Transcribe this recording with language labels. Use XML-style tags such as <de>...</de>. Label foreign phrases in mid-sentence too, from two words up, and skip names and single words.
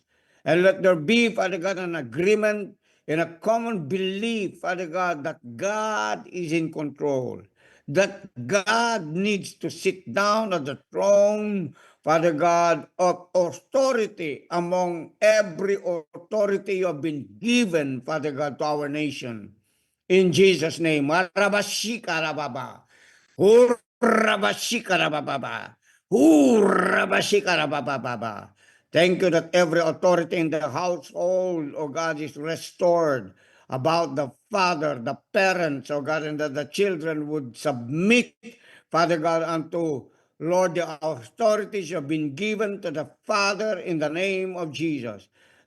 <en>And let there be, Father God, an agreement and a common belief, Father God, that God is in control, that God needs to sit down at the throne, Father God, of authority among every authority you have been given, Father God, to our nation. In Jesus' name. Marabashikarababa. Urabashikarababa. Urabashikarababa. Thank you that every authority in the household, oh God, is restored. About the father, the parents, oh God, and that the children would submit, Father God, unto Lord, the authorities have been given to the Father in the name of Jesus.</en>